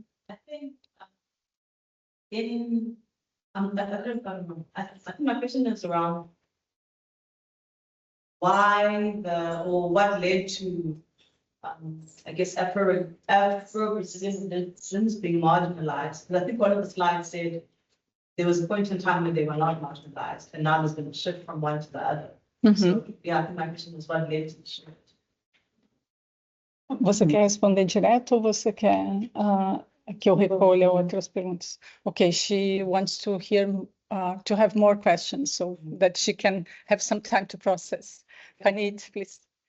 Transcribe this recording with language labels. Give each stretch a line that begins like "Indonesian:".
English: I think I think my question is around why what led to I guess Afro-Brazilians being marginalized. Because I think one of the slides said there was a point in time when they were not marginalized, and now there's been a shift from one to the other. So, yeah, I think my question is what led to the shift.
Portuguese: Você quer responder direto ou você quer que eu recolha outras perguntas?
English: Okay, she wants to hear to have more questions so that she can have some time to process. Fanny, please.